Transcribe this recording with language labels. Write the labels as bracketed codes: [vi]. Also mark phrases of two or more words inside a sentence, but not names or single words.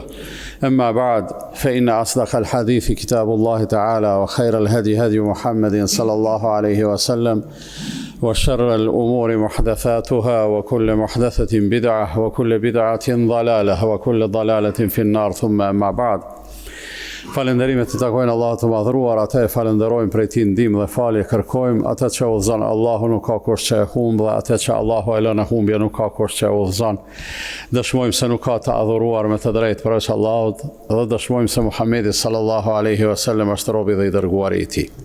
[ar] أما بعد فإن أصدق الحديث كتاب الله تعالى وخير الهدي هدي محمد صلى الله عليه وسلم وشر الأمور محدثاتها وكل محدثة بدعة وكل بدعة ضلالة وكل ضلالة في النار. ثم أما بعد. [sq] Falenderimet të takojnë Allahut të madhruar, ata e falenderojmë prej tij ndihmë dhe falje kërkojmë, ata që udhëzon Allahu nuk ka kush që e humb dhe ata që Allahu e lën e humbje nuk ka kush që e udhëzon. Dëshmojmë se nuk ka të adhuruar me të drejtë përveç Allahut dhe dëshmojmë se Muhamedi [ar] صلى الله عليه وسلم [sq] është robi dhe i dërguari i tij.